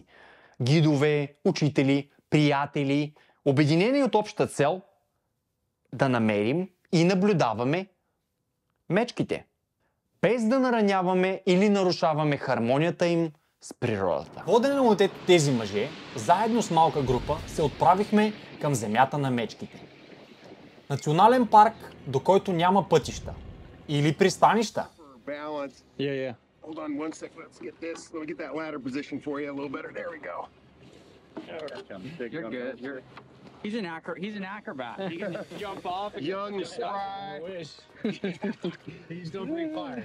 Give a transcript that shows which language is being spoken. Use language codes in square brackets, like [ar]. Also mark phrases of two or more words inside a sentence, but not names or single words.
[bg] Гидове, учители, приятели, обединени от обща цел да намерим и наблюдаваме мечките, без да нараняваме или нарушаваме хармонията им с природата. Водени от тези мъже, заедно с малка група се отправихме към земята на мечките. Национален парк, до който няма пътища или пристанища. [en] Hold on one second. Let's get this. Let me get that ladder position for you a little better. There we go. You're good. He's an acrobat. He can jump off. Young, spry. He's still pretty fire.